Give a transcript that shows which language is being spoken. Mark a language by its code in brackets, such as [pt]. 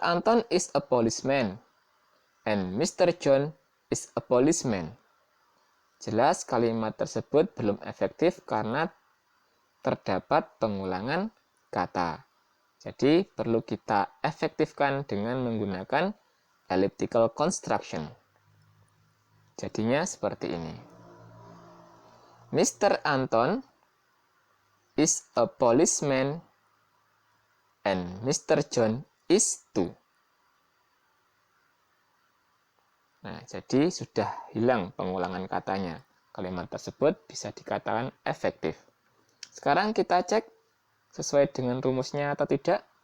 [en] Anton is a policeman, and Mr. John is a policeman. [id] Jelas kalimat tersebut belum efektif karena terdapat pengulangan kata. Jadi perlu kita efektifkan dengan menggunakan elliptical construction. Jadinya seperti ini. Mr. [en] Anton is a policeman and Mr. John is too. [id] Nah, jadi sudah hilang pengulangan katanya. Kalimat tersebut bisa dikatakan efektif. Sekarang kita cek sesuai dengan rumusnya atau tidak.